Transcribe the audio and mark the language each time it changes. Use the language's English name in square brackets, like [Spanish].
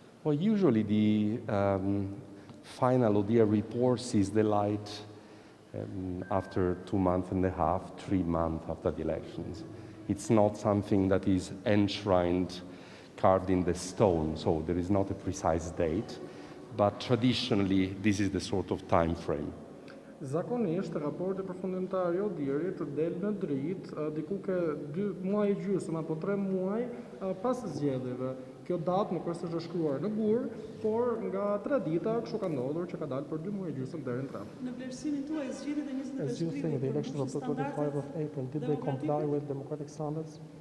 [English] Well, usually the final ODIHR report sees the light after 2.5 months, 3 months after the elections. It's not something that is enshrined, carved in the stone, so there is not a precise date, but traditionally this is the sort of time frame. [Albanian] Zakonisht, raporti përfundimtar i ODIHR-it del në dritë diku ke 2 muaj e gjysmë apo 3 muaj pas zgjedhjeve. Kjo datë nuk është e shkruar në gur, por nga tradita kështu ka ndodhur që ka dalë për 2 muaj e gjysmë deri në 3. Në vlerësimin tuaj zgjedhjet e 25 [English] As you think the elections of the 25th of April, did they comply with democratic standards?